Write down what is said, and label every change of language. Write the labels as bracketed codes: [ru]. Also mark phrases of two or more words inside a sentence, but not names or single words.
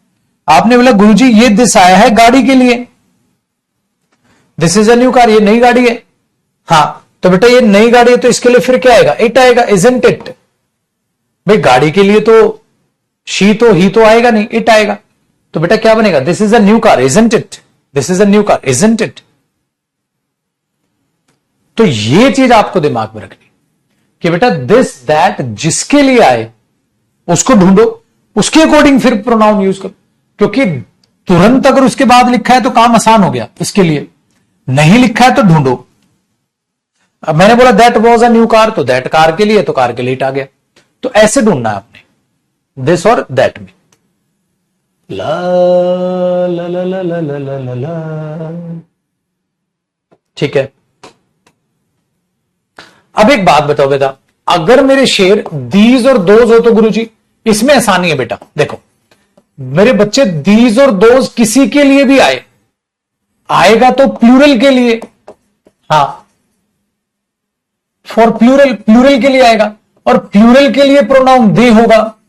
[hi] आपने बोला गुरुजी ये दिस आया है गाड़ी के लिए, [en] This is a new car, [hi] ये नई गाड़ी है, हाँ, तो बेटा ये नई गाड़ी है तो इसके लिए फिर क्या आएगा, इट आएगा, [en] isn't it. [hi] भाई गाड़ी के लिए तो शी तो ही तो आएगा नहीं, इट आएगा। तो बेटा क्या बनेगा, [en] This is a new car, isn't it, this is a new car, isn't it. [hi] तो ये चीज आपको दिमाग में रखनी कि बेटा [en] this that [hi] जिसके लिए आए उसको ढूंढो, उसके अकॉर्डिंग फिर [en] pronoun use [hi] करो, क्योंकि तुरंत अगर उसके बाद लिखा है तो काम आसान हो गया, इसके लिए नहीं लिखा है तो ढूंढो। अब मैंने बोला [en] that was a new car, [hi] तो [en] that car [hi] के लिए, तो कार के लिए इट आ गया। तो ऐसे ढूंढना है आपने दिस और दैट में। ला ला ला ला ला ला ला ला ला। ठीक है। अब एक बात बताओ बेटा, अगर मेरे शेर दीज और दोज हो तो गुरुजी इसमें आसानी है बेटा। देखो मेरे बच्चे दीज और दोज किसी के लिए भी आएगा तो प्लूरल के लिए, हां [en] for plural, [hi] प्लूरल के लिए आएगा, और प्लूरल के लिए [en] pronoun they [hi] होगा।